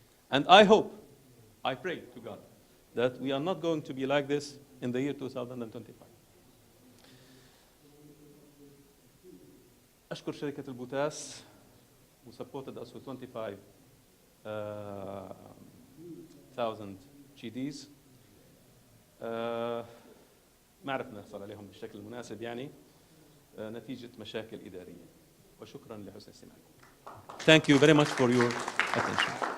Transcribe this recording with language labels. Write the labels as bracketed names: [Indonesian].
[English] And I hope, I pray to God, that we are not going to be like this in the year 2025. [Arabic] أشكر شركة البوتاس [English] who supported us with 25,000 GDs. [Arabic] ما عرفنا نحصل عليهم بالشكل المناسب يعني نتيجة مشاكل إدارية. وشكرا لحسن استماعكم. [English] Thank you very much for your attention.